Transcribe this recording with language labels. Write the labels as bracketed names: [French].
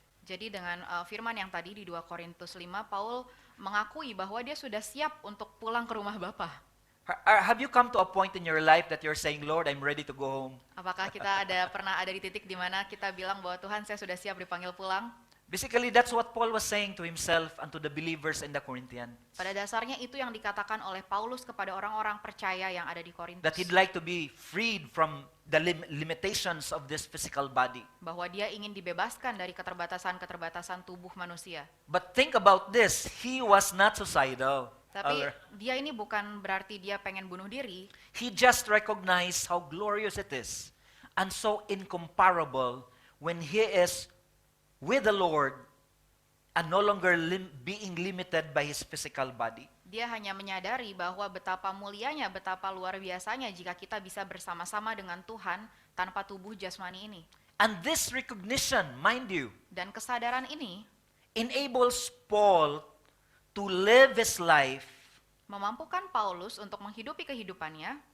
[Indonesian] Jadi dengan firman yang tadi di 2 Korintus 5, Paul mengakui bahwa dia sudah siap untuk pulang ke rumah Bapa. [English] Have you come to a point in your life that you're saying, "Lord, I'm ready to go home"? [Indonesian] Apakah kita pernah ada di titik di mana kita bilang bahwa Tuhan, saya sudah siap dipanggil pulang? [English] Basically, that's what Paul was saying to himself and to the believers in the Corinthian. [Indonesian] Pada dasarnya itu yang dikatakan oleh Paulus kepada orang-orang percaya yang ada di Korintus. [English] That he'd like to be freed from the limitations of this physical body. [Indonesian] Bahwa dia ingin dibebaskan dari keterbatasan-keterbatasan tubuh manusia. [English] But think about this, he was not suicidal. [Indonesian] Tapi dia ini bukan berarti dia pengen bunuh diri. [English] He just recognized how glorious it is and so incomparable when he is with the Lord and no longer being limited by his physical body. [Indonesian] Dia hanya menyadari bahwa betapa mulianya, betapa luar biasanya jika kita bisa bersama-sama dengan Tuhan tanpa tubuh jasmani ini. [English] And this recognition, mind you, [Indonesian] Dan kesadaran ini [English] enables Paul to live his life [Indonesian] memampukan Paulus untuk menghidupi kehidupannya